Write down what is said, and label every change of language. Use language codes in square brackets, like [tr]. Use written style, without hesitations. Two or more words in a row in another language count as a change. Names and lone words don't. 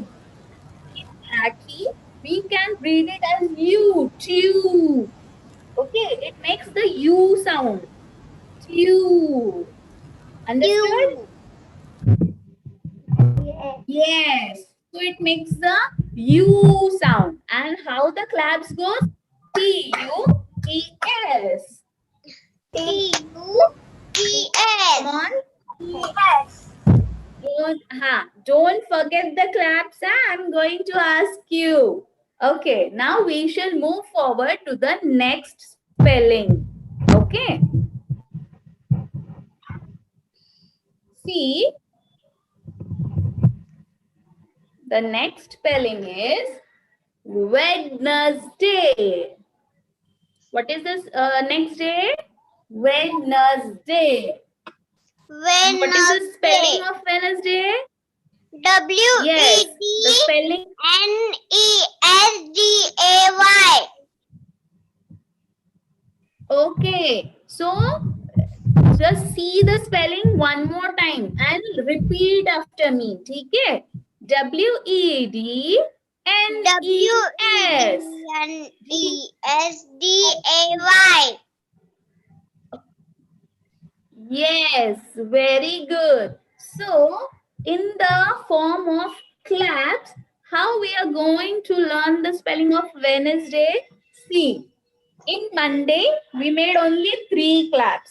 [en] In Marathi, we can read it as U, Tew. Okay, it makes the U sound. Tew. Understood? You. Yes. Yes. So it makes the U sound. And how the claps goes? T-U-E-S. T-U-E-S. Come on. Yes. Don't forget the claps. I'm going to ask you. Okay. Now we shall move forward to the next spelling. Okay. See, the next spelling is Wednesday. What is this next day? Wednesday. And what is the spelling Wednesday. of Wednesday? Yes, the W-E-D-N-E-S-D-A-Y. spelling. Okay, so just see the spelling one more time and repeat after me. Okay? W-E-D-N-E-S. W-E-D-N-E-S-D-A-Y. Yes, very good. So, in the form of claps, how we are going to learn the spelling of Wednesday? See, in Monday, we made only 3 claps.